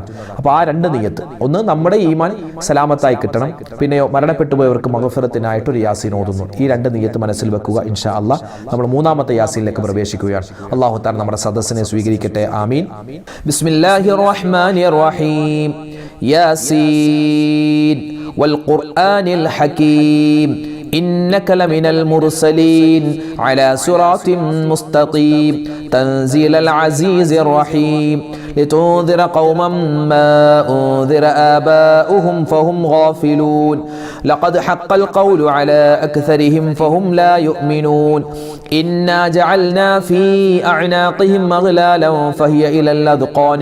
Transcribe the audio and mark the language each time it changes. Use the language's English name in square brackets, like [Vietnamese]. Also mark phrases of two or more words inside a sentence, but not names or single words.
[Malayalam] അപ്പോൾ ആ രണ്ട് നിയ്യത്ത്, ഒന്ന് നമ്മുടെ ഈമാൻ സലാമത്തായി കിട്ടണം, പിന്നെയോ മരണപ്പെട്ടു പോയവർക്ക് മഗ്ഫിറത്തിനായിട്ട് ഒരു യാസീൻ ഓതുന്നു. ഈ രണ്ട് നിയ്യത്ത് മനസ്സിൽ വെക്കുക. [Arabic] إن شاء الله [Malayalam] നമ്മൾ മൂന്നാമത്തെ യാസീനിലേക്ക് പ്രവേശിക്കുകയാണ്. [Arabic] الله تعالى [Malayalam] നമ്മുടെ സദസ്സിനെ സ്വീകരിക്കട്ടെ. [Arabic] آمين. بسم الله الرحمن الرحيم. يس والقرآن الحكيم إنك لمن المرسلين على صراط مستقيم تنزيل العزيز الرحيم لتنذر قوما ما أنذر آباؤهم فهم غافلون لقد حق القول على أكثرهم فهم لا يؤمنون إنا جعلنا في أعناقهم أغلالا فهي إلى الأذقان